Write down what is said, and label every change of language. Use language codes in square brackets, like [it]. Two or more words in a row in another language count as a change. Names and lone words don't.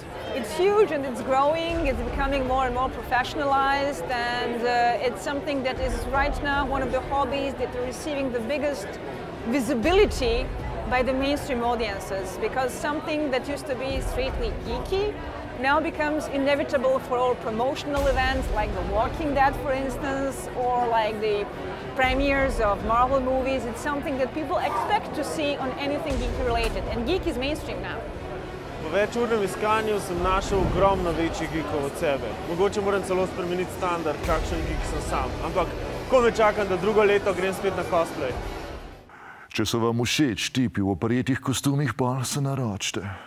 [en] It's huge and it's growing, it's becoming more and more professionalized, and it's something that is right now one of the hobbies that are receiving the biggest visibility by the mainstream audiences, because something that used to be strictly geeky now becomes inevitable for all promotional events like The Walking Dead, for instance, or like the premieres of Marvel movies. It's something that people expect to see on anything geeky related, and geek is mainstream now. [sl] Po večurnem iskanju sem našel ogromno večjih geekov od sebe. Mogoče moram celo spremeniti standard, kakšen geek sem sam. Ampak ko me čakam, da drugo leto grem spet na cosplay. Če so vam všeč tipi v oprijetih kostumih, pa se naročite.